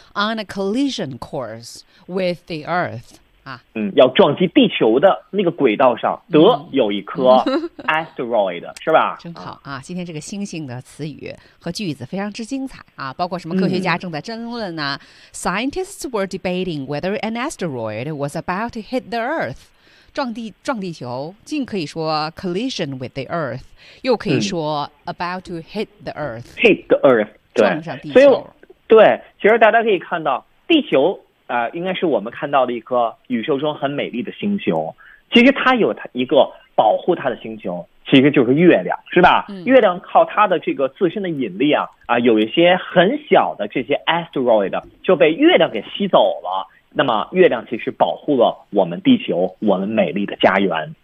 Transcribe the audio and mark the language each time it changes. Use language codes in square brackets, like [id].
[en] 嗯、 on a collision course with the earth [zh] あ、嗯，要撞击地球的那个轨道上，得有一颗 asteroid，、嗯、是吧？真好啊！今天这个星星的词语和句子非常之精彩啊，包括什么科学家正在争论呢、啊嗯、 [en] ？Scientists were debating whether an asteroid was about to hit the Earth， [zh] 撞地球，既可以说 [en] collision with the Earth， [zh] 又可以说 [en] about to hit the Earth，、嗯、hit the Earth， [zh] 撞上地球。对，其实大家可以看到地球。应该是我们看到的一颗宇宙中很美丽的星球，其实它有一个保护它的星球，其实就是月亮是吧、嗯、月亮靠它的这个自身的引力啊，有一些很小的这些 asteroid 就被月亮给吸走了，那么月亮其实保护了我们地球，我们美丽的家园。